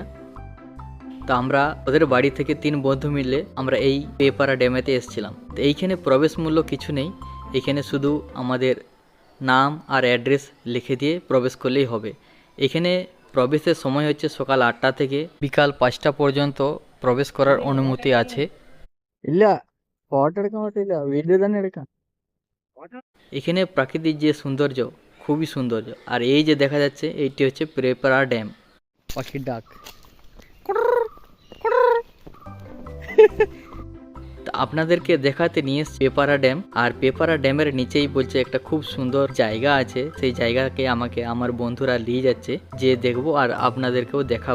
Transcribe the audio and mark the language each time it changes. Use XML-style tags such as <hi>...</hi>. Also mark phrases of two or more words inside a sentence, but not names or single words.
<bn>তো আমরা ওদের বাড়ি থেকে 3 বন্ধু মিলে আমরা এই পেপারা ড্যামেতে এসেছিলাম। তো এইখানে প্রবেশ মূল্য কিছু নেই, এখানে শুধু আমাদের নাম আর অ্যাড্রেস লিখে দিয়ে প্রবেশ করলেই হবে। এখানে প্রবেশের সময় হচ্ছে সকাল 8টা থেকে বিকাল 5টা পর্যন্ত প্রবেশ করার অনুমতি আছে।</bn> <kn>ಇಲ್ಲ ಫೋಟೋ ಹಿಡ್ಕೊಂಬಿಟ್ಟಿಲ್ಲ ವಿಡಿಯೋ ತಾನೇ ಹಿಡ್ಕ</kn> <bn>এখানে প্রাকৃতিক যে সৌন্দর্য খুবই সৌন্দর্য। আর এই যে দেখা যাচ্ছে এইটি হচ্ছে পেপারা ড্যাম। পাখির ডাক তো আপনাদেরকে দেখাতে নিয়ে এসেছি পেপারা ড্যাম। আর পেপারা ড্যামের নিচেই বলছে একটা খুব সুন্দর জায়গা আছে, সেই জায়গাকে আমাকে আমার বন্ধুরা নিয়ে যাচ্ছে, যে দেখবো আর আপনাদেরকেও দেখাবো।</bn>